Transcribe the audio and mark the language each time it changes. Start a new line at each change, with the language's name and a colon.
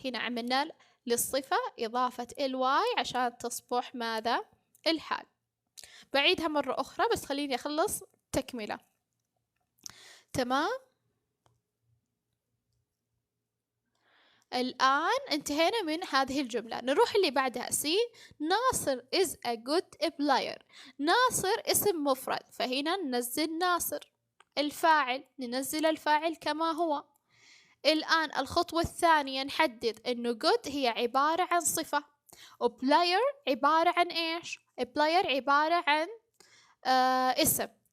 Arabic: هنا عملنا للصفة إضافة ly عشان تصبح ماذا؟ الحال. بعيدها مرة أخرى بس خليني أخلص تكملة. تمام، الآن انتهينا من هذه الجملة. نروح اللي بعدها سي.
English: Nasser is a good player.
Arabic: ناصر اسم مفرد، فهنا ننزل ناصر. الفاعل ننزل الفاعل كما هو. الآن الخطوة الثانية نحدد إنه good هي عبارة عن صفة، وبلاير عبارة عن إيش؟ بلاير عبارة عن اسم.